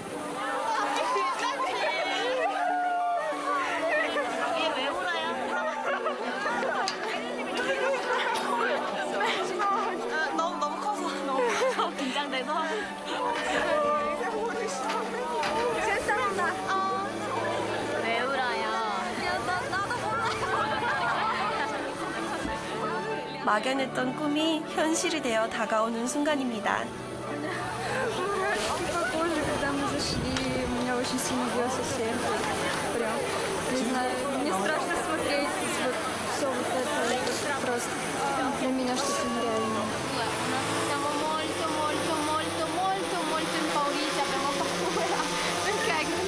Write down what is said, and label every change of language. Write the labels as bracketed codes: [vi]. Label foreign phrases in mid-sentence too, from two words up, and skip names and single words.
[ko] 너무 커서 너무 긴장돼서. 왜 울어요? 나도 몰라. 막연했던 꿈이 현실이 되어 다가오는 순간입니다. [ru] Позже, когда мы зашли, у меня очень сильно бьется сердце. Прям, не знаю, мне страшно смотреть вот все вот это. Просто для меня что-то нереальное. [it] Siamo molto impauriti, abbiamo paura perché